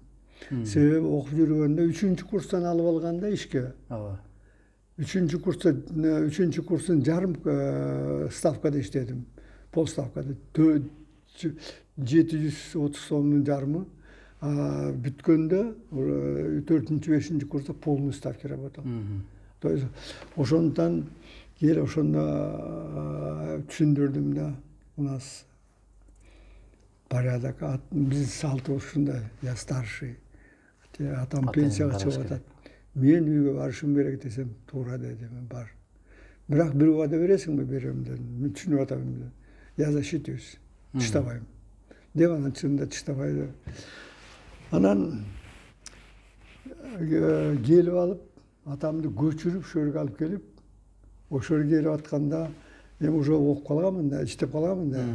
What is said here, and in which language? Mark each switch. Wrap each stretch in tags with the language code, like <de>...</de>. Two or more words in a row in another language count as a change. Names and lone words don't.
<ky>Себеби окуп жүргөндө 3-чү курстан алып алганда ишке. 3-чү курстун жарым ставкада иштедим. Полставкада 730 сомдун жарымы. Бүткөндө 4-5 курста</ky> <ru>полный ставка работал. То есть</ru> <ky>ошондон кел ошондо түшүндүрдүм да.</ky> <ru>У нас порядок,</ru> <ky>биз салтыбыз ушундай,</ky> <ru>я старший.</ru> <ky>Атам пенсияга чыгып атат. Мен үйгө барышым керек десем, туура дедим, бар. Бирок бир убада бересиңби? Берем дедим. Мен түшүнүп атам.</ky> <ru>Я защитюсь.</ru> <ky>Тыштабайм. Деп анан чынында тыштабайды. Анан келип алып, атамды көчүрүп, шөргө алып келип, ошол келип атканда, мен уже окуп калганмын да, иштеп калганмын да.</ky>